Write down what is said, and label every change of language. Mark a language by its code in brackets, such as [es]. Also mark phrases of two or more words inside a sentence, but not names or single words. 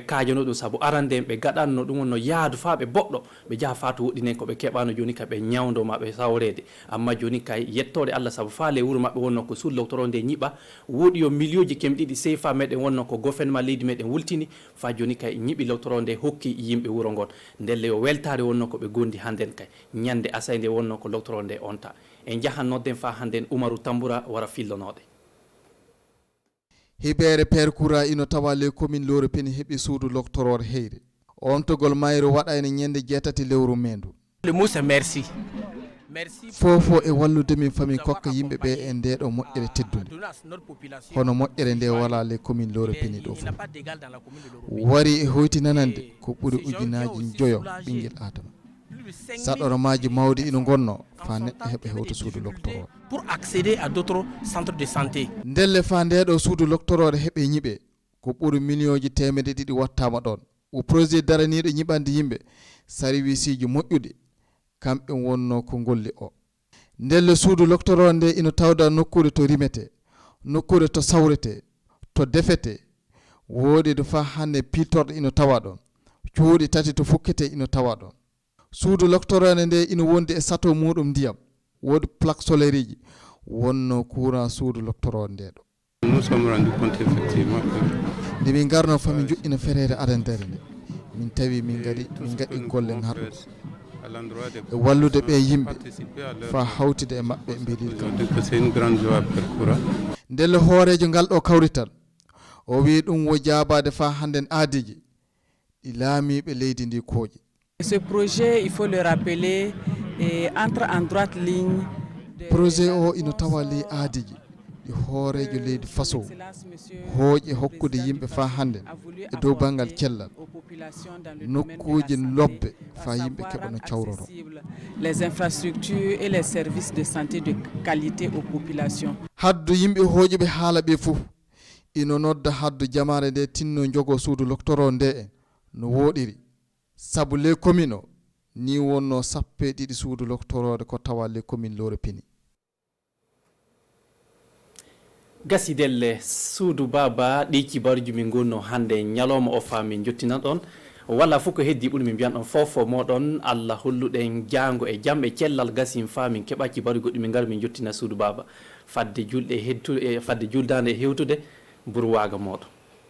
[ff] kajano ɗum saabu arande ɓe gaɗanno ɗum wonno yaadu fa ɓe boɗɗo ɓe jaaha fatu woɗɗinen koɓe keɓano joni kay ɓe ñawdo maɓe sawrede amma joni kay yettode Allah saabu fa le wuro maɓɓe wonno ko suudu loctorore nde ñiɓa woɗi yo million ji kemɗiɗi CFA meɗen wonno ko gouvernement leydi meɗen wultini fa joni kay ñiɓi loctorore nde hokki yimɓe wuro ngon ndelle yo weltare wonno koɓe gondi handen kay ñande asay nde wonno ko loctorore nde onta en jahannodden fa handen Oumarou Tamboura wara fillonoɗe hiɓere percoura ino tawa le commune lore peni heeɓi suudu loctorore heyre on togol mayro waɗayno ñande 7 lewru mendu [fr] le mot c'est merci [ff] fofo e wallude min fami kokka yimɓe ɓe e ndeɗo moƴƴere teddude hono moƴƴere nde wala le commune lore peni ɗo fof wari e hoytinanande ko ɓuuri ujunaji 5 ɓinguel adama saɗoromaji mawdi ino gonno fa neɗɗo heɓa hewto suudu loctorore [fr] pour accéder à d'autres centres de santé [ff] ndelle fa ndeɗo suudu loctorore heɓe ñiɓe ko ɓuuri million ji 200 wattama ɗon o projet daraniɗo ñiɓande yimɓe service ji moƴƴuɗe kamɓe wonno ko golli o ndelle suudu loctorore nde ino tawda nokkure to rimete nokkure to sawrete to defete woodi do fa hande piltorɗo ino tawa ɗon cuuɗi 3 to fukkete ino tawa ɗon suudu loctorore nde ino wondi e sato muɗum ndiyam woodi [fr] plaque solaire [ff] ji wonno courant suudu loctorore nde ɗo [fr] nous sommes rendu compte effectivement que [ff] nde min garno fami joƴƴina fereere adandere nde min tawi min gaɗi golle harɗo e wallude ɓe yimɓe fa hawtide e maɓɓe e mbiɗir ndelle hoorejo ngal ɗo kawrital o wi ɗum wo jaabade fa hannden aadiji ɗi laamiɓe leydi ndi kooƴi. [fr] Ce projet, il faut le rappeler, entre en droite ligne. [ff] Projet o ino tawa ley aadiji ɗi hoorejo leydi faso hooƴe hokkude yimɓe fa hande e dow bangal cellal nokkuji lobbe fa yimɓe keɓa no cawroro [fr] les infrastructures et les services de santé de qualité aux populations. [ff] Haddu yimɓe hooƴuɓe haala ɓe fof ino nodda haddu jamare nde tinno jogo suudu loctoro nde en no woɗiri sabu les commune o ni wonno 12 suudu loctorode ko tawa les commune lore pini gasidelle suudu baba ɗi kibaruji min gonno hande ñalawma o fa min jottinan ɗon walla fof ko heddi ɓuri min mbiyan ɗon fofo moɗon Allah holluɗen jango e jaam e cellal gasin fa min keɓa kibaru goɗɗi min gara min jottina suudu baba fadde julɗe heddude fadde juldande e hewtude burwaga moɗon.